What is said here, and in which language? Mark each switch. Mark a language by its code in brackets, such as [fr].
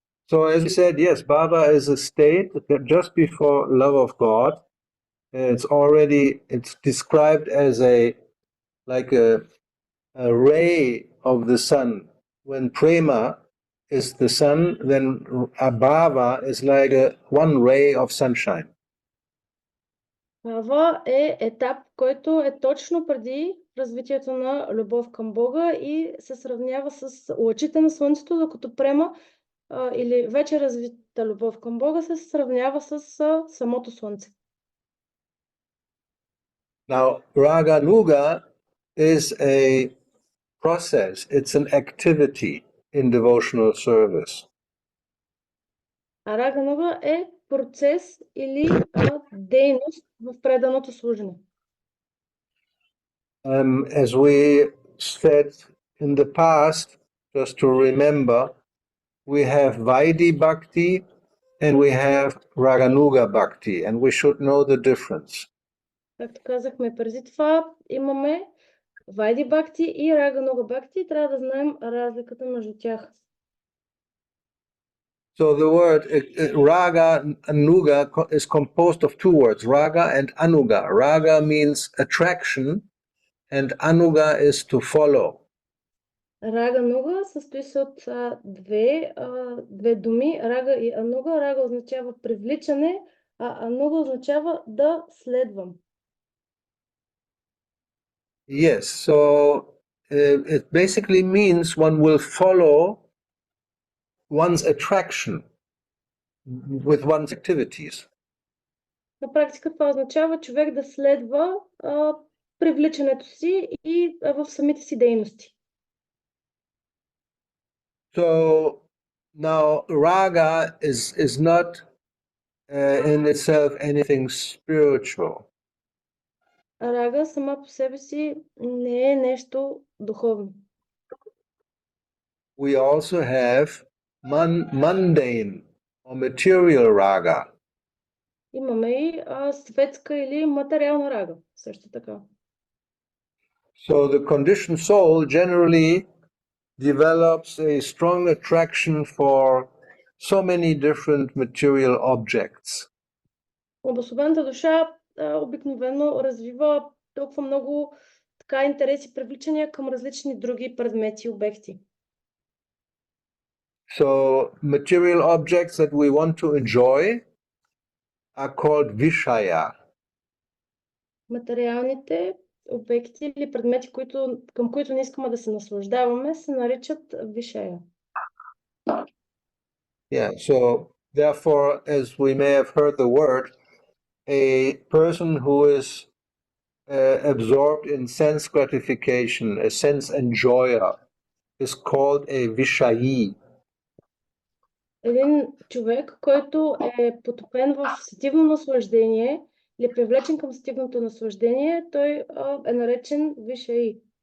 [en] So as we said, yes, Bhava is a state that just before love of God. It's described as like a ray of the sun. When prema is the sun, then Bhava is like one ray of sunshine. [bg] Бхава е етап, който е точно преди развитието на любов към Бога и се сравнява с лъчите на слънцето, докато према или вече развита любов към Бога се сравнява с самото слънце. [en] Now, Ragānuga is a process, it's an activity in devotional service. [bg] А Рагануга е процес или дейност в преданото служене. [en] As we said in the past, just to remember, we have Vaidhi-bhakti and we have Ragānuga bhakti, and we should know the difference. [bg] Както казахме преди това, имаме Vaidhi-bhakti и Ragānuga bhakti и трябва да знаем разликата между тях. [en] So the word Ragānuga is composed of two words, Raga and Anuga. Raga means attraction and Anuga is to follow. [bg] Рагануга състои се от две думи, Рага и Ануга. Рага означава привличане, а Ануга означава да следвам. [en] Yes, so it basically means one will follow one's attraction with one's activities. [bg] На практика това означава човек да следва привличането си и в самите си дейности. [en] So now raga is not in itself anything spiritual. [bg] Рага сама по себе си не е нещо духовно. [en] We also have mundane or material raga. [bg] Имаме и светска или материална рага, също така. [en] So the conditioned soul generally develops a strong attraction for so many different material objects. [bg] Обособената душа обикновено развива толкова много така интереси, привличания към различни други предмети и обекти. [en] So material objects that we want to enjoy are called vishaya. [bg] Материалните обекти или предмети, към които не искаме да се наслаждаваме, се наричат вишая. [en] Yeah, so therefore, as we may have heard the word, a person who is absorbed in sense gratification, a sense enjoyer, is called a vishayi. [bg] Един човек, който е потопен в сетивно наслаждение или е привлечен към сетивното наслаждение, той е наречен вишаи.